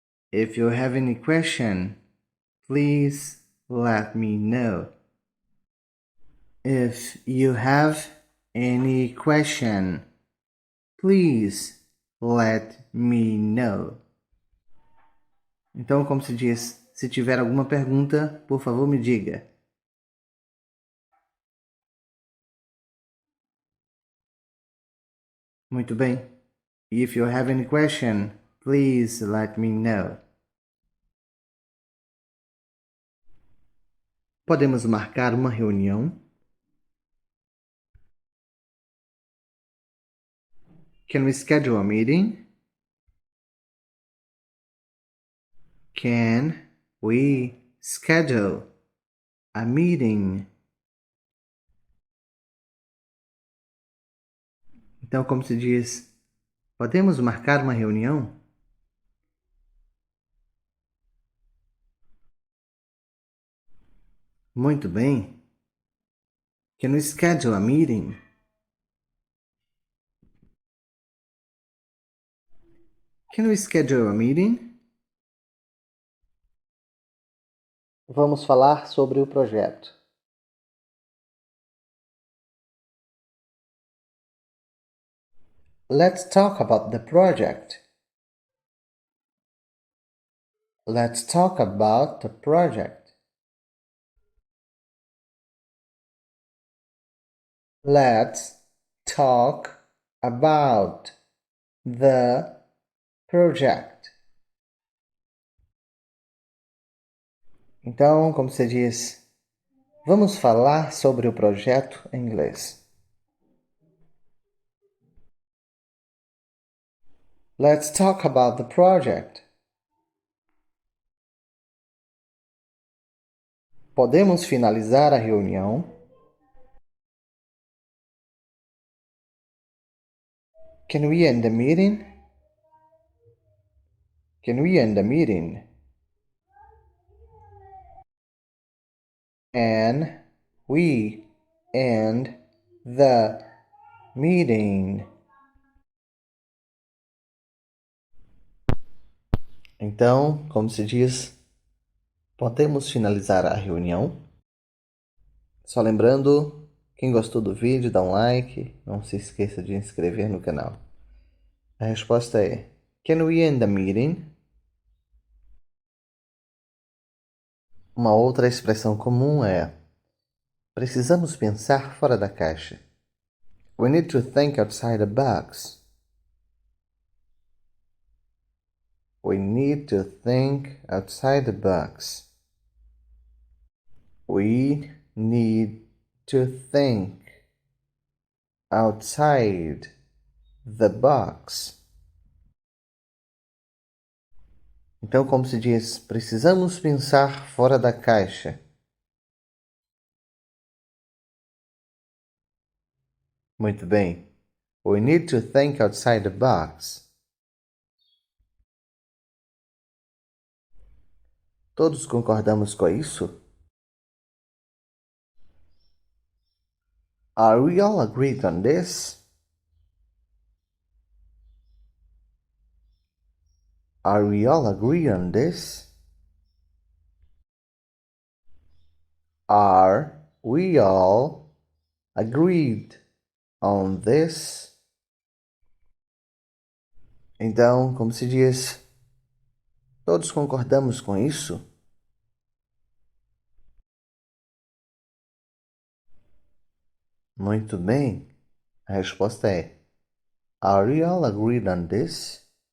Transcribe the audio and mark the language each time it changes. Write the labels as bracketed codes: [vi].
[en] If you have any question, please let me know. If you have any question, please let me know. [pt] Então, como se diz, se tiver alguma pergunta, por favor, me diga. Muito bem. [en] If you have any question, please let me know. [pt] Podemos marcar uma reunião? [en] Can we schedule a meeting? Can we schedule a meeting? [pt] Então, como se diz, podemos marcar uma reunião? Muito bem. [en] Can we schedule a meeting? Can we schedule a meeting? [pt] Vamos falar sobre o projeto. [en] Let's talk about the project. Let's talk about the project. Let's talk about the project. [pt] Então, como se diz, vamos falar sobre o projeto em inglês. [en] Let's talk about the project. [pt] Podemos finalizar a reunião? [en] Can we end the meeting? Can we end the meeting? Can we end the meeting? [pt] Então, como se diz, podemos finalizar a reunião? Só lembrando, quem gostou do vídeo, dá um like, não se esqueça de inscrever no canal. A resposta é: [en] Can we end the meeting? [pt] Uma outra expressão comum é: precisamos pensar fora da caixa. [en] We need to think outside the box. We need to think outside the box. We need to think outside the box. [pt] Então, como se diz, precisamos pensar fora da caixa. Muito bem. [en] We need to think outside the box. [pt] Todos concordamos com isso? [en] Are we all agreed on this? Are we all agreed on this? Are we all agreed on this? [pt] Então, como se diz? Todos concordamos com isso? Muito bem. A resposta é: [en] Are we all agreed on this?